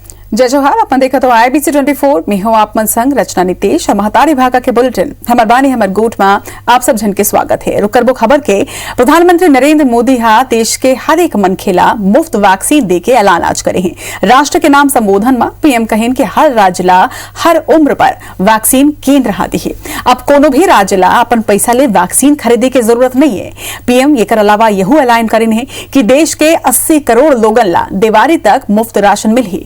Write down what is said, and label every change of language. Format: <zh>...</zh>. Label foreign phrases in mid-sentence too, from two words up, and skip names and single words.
<hne>जय जोहार। अपन देखा तो IBC 24 में हो आप मन संग रचना नितेश और महतारी भागा के बुलेटिन हमर बानी हमर गोठ में आप सब जन के स्वागत है। रुक करबो खबर के प्रधानमंत्री नरेंद्र मोदी हा देश के हर एक मनखेला मुफ्त वैक्सीन दे के ऐलान आज करे हैं। राष्ट्र के नाम संबोधन में PM कहेन कि हर राज्य ला हर उम्र पर वैक्सीन केंद्र हा दी। अब कोनो भी राज्य ला अपन पैसा ले वैक्सीन खरीदे की जरूरत नहीं है। PM एकर अलावा यहू ऐलान करेन है कि देश के 80 करोड़ लोगन ला दिवाली तक मुफ्त राशन मिलही।</hne>